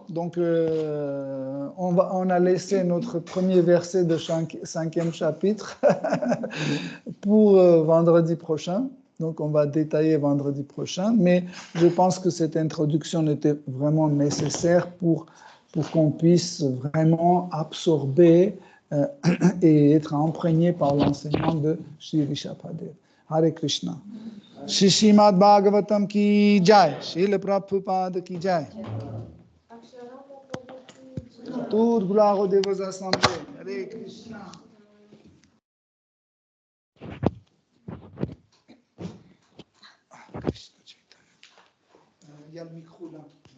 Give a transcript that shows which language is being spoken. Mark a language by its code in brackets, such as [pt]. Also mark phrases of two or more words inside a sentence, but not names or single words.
[fr] Donc, on a laissé notre premier verset de 5e chapitre pour vendredi prochain. Donc, on va détailler vendredi prochain. Mais je pense que cette introduction était vraiment nécessaire pour qu'on puisse vraiment absorber et être imprégné par l'enseignement de Sri Rishabhadev. Hare Krishna. [hi] श्री श्रीमद् भागवतम् की जय, श्रील प्रभुपाद की जय. [fr] Toute gloire aux dévots assemblés. Hare Krishna. Il y a le micro là.